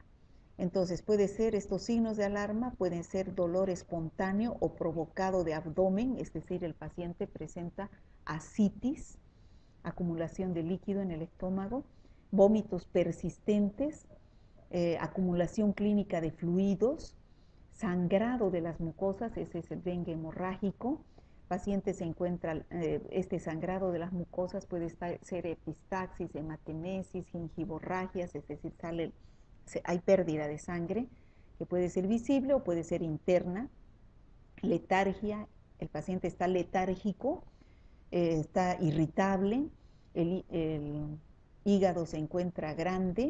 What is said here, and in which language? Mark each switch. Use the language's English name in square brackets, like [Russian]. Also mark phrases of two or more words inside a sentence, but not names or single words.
[Spanish] Entonces estos signos de alarma pueden ser dolor espontáneo o provocado de abdomen, es decir, el paciente presenta ascitis, acumulación de líquido en el estómago, vómitos persistentes, acumulación clínica de fluidos, sangrado de las mucosas, ese es el dengue hemorrágico. Paciente se encuentra, este sangrado de las mucosas puede ser epistaxis, hematemesis, gingivorragias, es decir, hay pérdida de sangre que puede ser visible o puede ser interna. Letargia, el paciente está letárgico, está irritable, el hígado se encuentra grande.